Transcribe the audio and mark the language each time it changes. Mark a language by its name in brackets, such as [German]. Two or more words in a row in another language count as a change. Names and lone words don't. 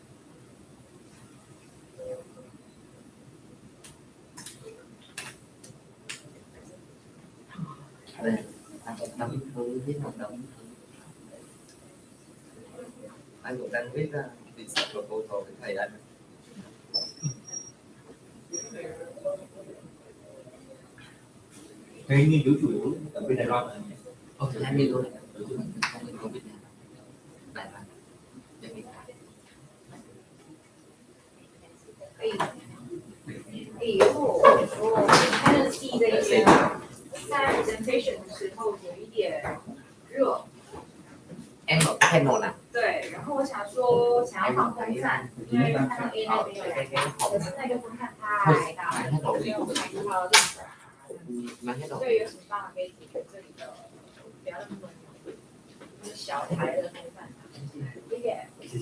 [Vietnamese] đây anh cũng đóng thư viết hợp đồng anh cũng đang viết đi sắp rồi cô thầu với thầy anh cái nghiên cứu chủ yếu ở bên Đài Loan là anh đi thôi không có biết Đài Loan [Chinese] 如果我说开了戏这一边在 presentation 的时候有一点热， [Vietnamese] em ở cái panel nào [Chinese] 对，然后我想说想要放风扇，因为看到 A 那边有两个，可是那个风扇太大了，没有看到它的立场。所以有什么办法可以解决这里的不要那么就是小台的风扇？谢谢。